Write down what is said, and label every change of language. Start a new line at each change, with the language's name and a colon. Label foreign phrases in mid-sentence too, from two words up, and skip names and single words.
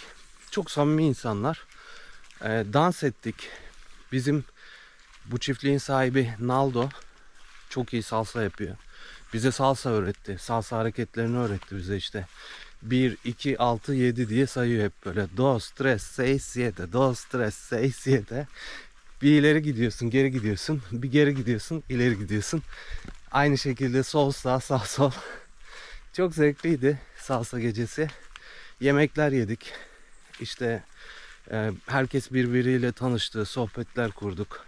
Turkish: Çok samimi insanlar. Dans ettik. Bizim bu çiftliğin sahibi Naldo çok iyi salsa yapıyor. Bize salsa öğretti. Salsa hareketlerini öğretti bize işte. 1, 2, 6, 7 diye sayıyor hep böyle.
Spanish: Dos, tres, seis, siete. Dos, tres, seis, siete.
Turkish: Bir ileri gidiyorsun, geri gidiyorsun. Bir geri gidiyorsun, ileri gidiyorsun. Aynı şekilde sol sağ, sağ sol. Çok zevkliydi salsa gecesi. Yemekler yedik. İşte herkes birbiriyle tanıştı, sohbetler kurduk.